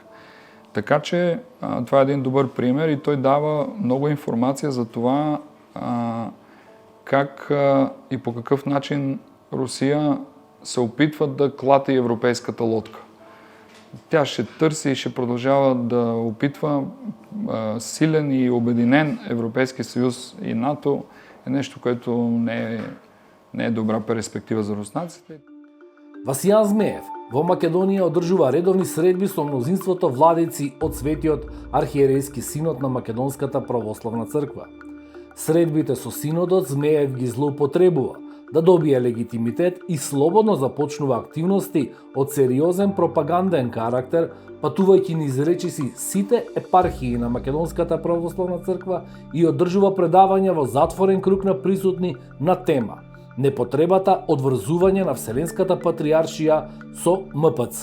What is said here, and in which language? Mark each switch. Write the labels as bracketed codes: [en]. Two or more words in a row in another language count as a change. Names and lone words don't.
[bg] Така че това е един добър пример и той дава много информация за това как и по какъв начин Русия се опитва да клати европейската лодка. тя ще търси и ще продължава да опитва силен и обединен Европейски съюз и НАТО е нещо, което не е добра перспектива за руснаците. [mk] Васијан Змеев во Македонија одржува редовни средби со мнозинството владици од Светиот архиерејски синод на Македонската православна црква. Средбите со синодот Змеев ги злоупотребува да добие легитимитет и слободно започнува активности од сериозен пропаганден карактер, патувајќи низ речиси сите епархии на Македонската православна црква и одржува предавања во затворен круг на присутни на тема непотребата од врзување на Вселенската патриаршија со МПЦ.